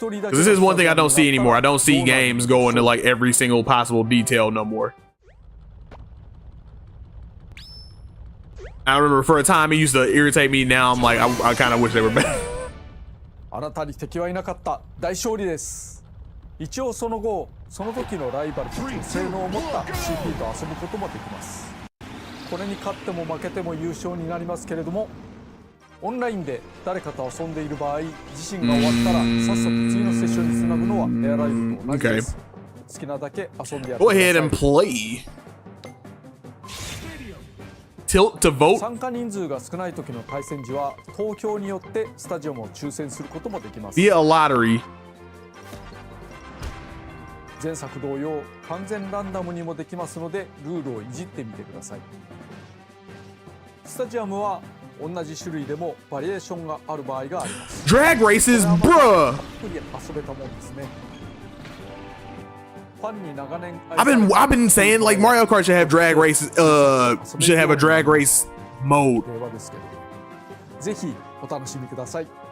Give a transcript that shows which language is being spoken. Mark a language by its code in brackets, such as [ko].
[en] This is one thing I don't see anymore. I don't see games go into like every single possible detail no more. I remember for a time it used to irritate me. Now I'm like, I kind of wish they were better. [ja] あなたに敵はいなかった大勝利です。一応その後その時のライバルたちの性能を持った CP と遊ぶこともできます。これに勝っても負けても優勝になりますけれども、オンラインで誰かと遊んでいる場合、自身が終わったらさっさと次のセッションにつなぐのはエアライブと同じです。好きなだけ遊んでやってください。 [en] Go ahead and play. Tilt to vote. [ja] 参加人数が少ない時の対戦時は投票によってスタジアムを抽選することもできます。 [en] Via a lottery. [ja] 前作同様完全ランダムにもできますのでルールをいじってみてください。スタジアムは同じ種類でもバリエーションがある場合があります。 [en] Drag races, bruh. [ja] たっぷり遊べたもんですね。 [en] I've been saying like Mario Kart should have drag races, should have a drag race mode. [ja] ぜひお楽しみください。